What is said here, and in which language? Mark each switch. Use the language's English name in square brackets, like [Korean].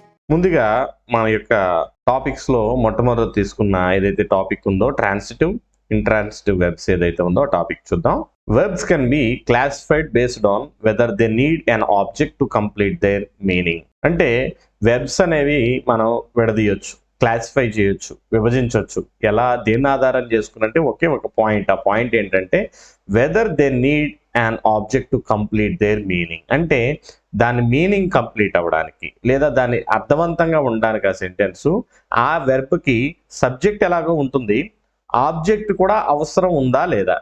[Telugu] ముందుగా మన యొక్క టాపిక్స్లో మొట్టమొదటి తీసుకున్న ఏదైతే టాపిక్ ఉందో ట్రాన్సిటివ్, ఇంట్రాన్సిటివ్ వెర్బ్స్ ఏదైతే ఉందో ఆ టాపిక్ చూద్దాం. [English] Verbs can be classified based on whether they need an object to complete their meaning. [Telugu] అంటే వెర్బ్స్ అనేవి మనం విడదీయొచ్చు, క్లాసిఫై చేయొచ్చు, విభజించవచ్చు. ఎలా, దేన్ని ఆధారం చేసుకున్నంటే ఒకే ఒక పాయింట్. ఆ పాయింట్ ఏంటంటే [English] Whether they need an object to complete their meaning. [Telugu] అంటే దాని మీనింగ్ కంప్లీట్ అవ్వడానికి లేదా దాన్ని అర్థవంతంగా ఉండడానికి ఆ సెంటెన్స్, ఆ వెర్బ్కి సబ్జెక్ట్ ఎలాగో ఉంటుంది, ఆబ్జెక్ట్ కూడా అవసరం ఉందా లేదా.